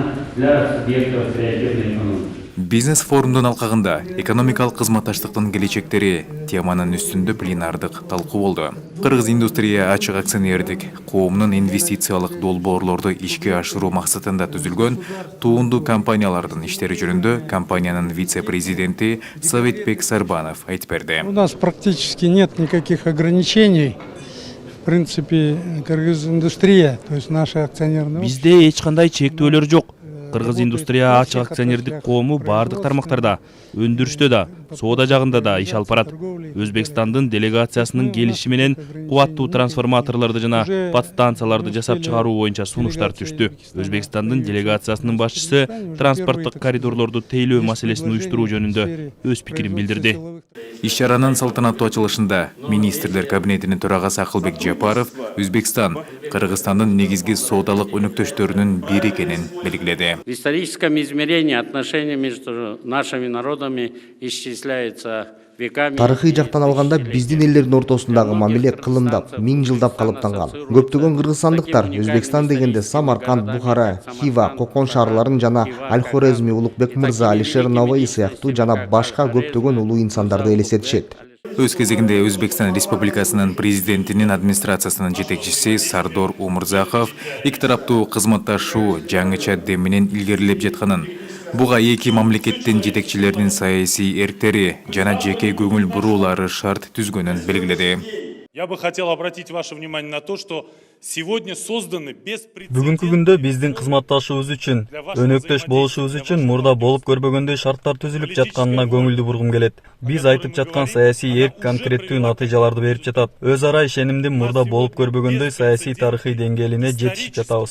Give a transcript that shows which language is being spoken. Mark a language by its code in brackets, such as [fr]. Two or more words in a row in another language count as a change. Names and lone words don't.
[ky] Бизнес форумдун алкагында экономикалык кызматташтыктын келечектери теманын үстүндө пленардык талкуу болду. Кыргыз индустрия ачык акционердик коомунун инвестициялык долбоорлорду ишке ашыруу максатында түзүлгөн туунду компаниялардын иштери жөнүндө компаниянын вице-президенти Советбек Сарбанов айтып берди. [ru] У нас практически нет никаких ограничений. В принципе, Кыргыз индустрия, то есть наши акционерные. [ky] Бизде эч кандай чектөөлөр жок. Кыргыз индустрия ачык акционердик коому бардык тармактарда, өндүрүштө да, соода жагында да иш алып барат. Өзбекстандын делегациясынын келиши менен кубаттуу трансформаторлорду жана подстанцияларды жасап чыгаруу боюнча сунуштар түштү. Өзбекстандын делегациясынын башчысы транспорттук коридорлорду тейлөө маселесин уюштуруу жөнүндө өз пикирин билдирди. Иш-чаранын салтанаттуу ачылышында министрлер кабинетинин төрагасы Акылбек Жапаров Өзбекстан Кыргызстандын негизги соодалык өнөктөштөрүнүн бири экенин белгиледи. [ru] В историческом измерении отношения между нашими народами исчисляются веками. [ky] Тарыхый жактан алганда биздин элдердин ортосундагы мамиле кылымдап, 1000 жылдап калыптанган. Көптөгөн кыргызстандыктар Өзбекстан дегенде Самарканд, Бухара, Хива, Кокон шаарларын жана Аль-Хорезми, Улукбек мырза, Алишер Наваи сыяктуу жана башка көптөгөн улуу инсандарды элестетишет. Өз кезегинде Өзбекстан Республикасынын президентинин администрациясынын жетекчиси Сардор Умурзаков эки тараптуу кызматташуу жаңыча дем менен илгерилеп жатканын, буга эки мамлекеттин жетекчилеринин саясий эрктери жана жеке көңүл буруулары шарт түзгөнүн белгиледи. [ru] Я бы хотел обратить ваше внимание на то, что сегодня созданы [ky] Бүгүнкү күндө биздин кызматташуубуз үчүн, өнөктөш болушубуз үчүн мурда болуп көрбөгөндөй шарттар түзүлүп жатканына көңүлдүү бургум келет. Биз айтып жаткан саясий эрк конкреттүү натыйжаларды берип жатат. Өз ара ишенимдин мурда болуп көрбөгөндөй саясий тарыхый деңгээлине жетишип жатабыз.